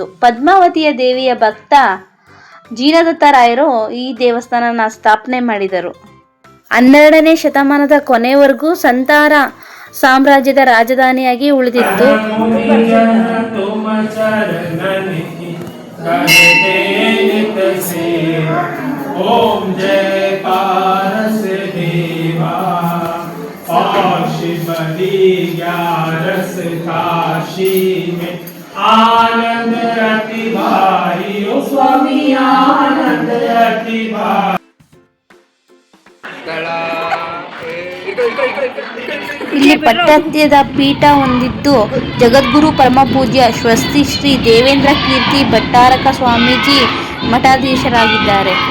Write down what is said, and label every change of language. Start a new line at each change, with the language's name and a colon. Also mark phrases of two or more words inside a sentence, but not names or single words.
Kannada: ಪದ್ಮಾವತಿಯ ದೇವಿಯ ಭಕ್ತ ಜೀನದತ್ತರಾಯರು ಈ ದೇವಸ್ಥಾನನ ಸ್ಥಾಪನೆ ಮಾಡಿದರು. 12ನೇ ಶತಮಾನದ ಕೊನೆವರೆಗೂ ಸಂತಾರ ಸಾಮ್ರಾಜ್ಯದ ರಾಜಧಾನಿಯಾಗಿ ಉಳಿದಿತ್ತು.
Hindi: ओम जय पारस देवा और शिवली ग्यारस काशी में आनंद रति भाई ओ स्वामी आनंद रति भाई.
Kannada: ಇಲ್ಲಿ ಪಟ್ಟತ್ಯದ ಪೀಠ ಹೊಂದಿದ್ದು ಜಗದ್ಗುರು ಪರಮ ಪೂಜ್ಯ ಸ್ವಸ್ತಿ ಶ್ರೀ ದೇವೇಂದ್ರ ಕೀರ್ತಿ ಭಟ್ಟಾರಕ ಸ್ವಾಮೀಜಿ ಮಠಾಧೀಶರಾಗಿದ್ದಾರೆ.